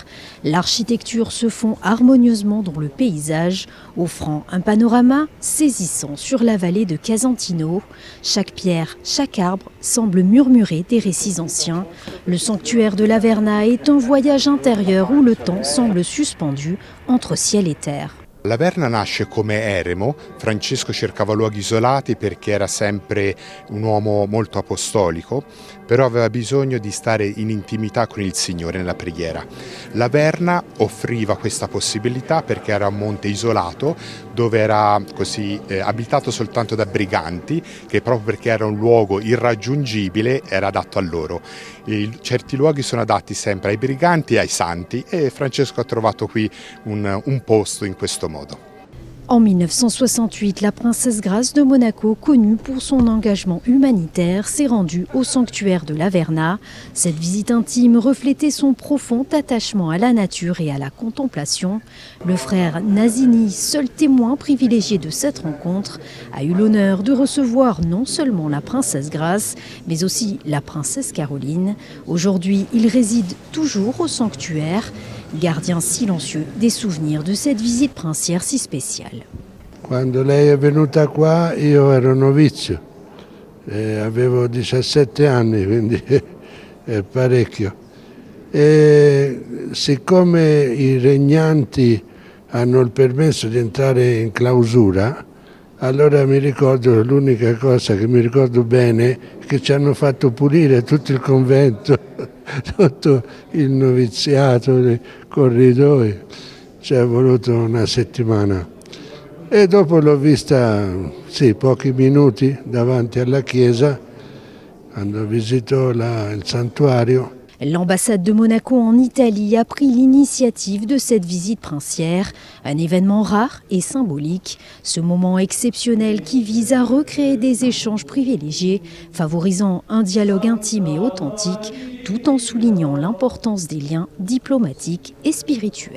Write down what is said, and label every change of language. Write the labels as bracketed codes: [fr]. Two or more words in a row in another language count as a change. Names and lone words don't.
[fr] L'architecture se fond harmonieusement dans le paysage, offrant un panorama saisissant sur la vallée de Casentino. Chaque pierre, chaque arbre semble murmurer des récits anciens. Le sanctuaire de Laverna est un voyage intérieur où le temps semble suspendu entre ciel [it] e terra. Laverna nasce come eremo. Francesco cercava luoghi isolati perché era sempre un uomo molto apostolico, però aveva bisogno di stare in intimità con il Signore nella preghiera. Laverna offriva questa possibilità perché era un monte isolato dove era così abitato soltanto da briganti, che proprio perché era un luogo irraggiungibile era adatto a loro. Certi luoghi sono adatti sempre ai briganti e ai santi e Francesco ha trovato qui un posto in questo modo. [fr] En 1968, la princesse Grace de Monaco, connue pour son engagement humanitaire, s'est rendue au sanctuaire de Laverna. Cette visite intime reflétait son profond attachement à la nature et à la contemplation. Le frère Nazini, seul témoin privilégié de cette rencontre, a eu l'honneur de recevoir non seulement la princesse Grace, mais aussi la princesse Caroline. Aujourd'hui, il réside toujours au sanctuaire, gardien silencieux des souvenirs de cette visite princière si spéciale. [it] Quando lei è venuta qua io ero novizio, avevo 17 anni, quindi è parecchio. E siccome i regnanti hanno il permesso di entrare in clausura, allora mi ricordo, l'unica cosa che mi ricordo bene è che ci hanno fatto pulire tutto il convento, tutto il noviziato, i corridoi, ci è voluto una settimana. E dopo l'ho vista, sì, pochi minuti davanti alla chiesa, quando visitò il santuario. [fr] L'ambassade de Monaco en Italie a pris l'initiative de cette visite princière, un événement rare et symbolique. Ce moment exceptionnel qui vise à recréer des échanges privilégiés, favorisant un dialogue intime et authentique, tout en soulignant l'importance des liens diplomatiques et spirituels.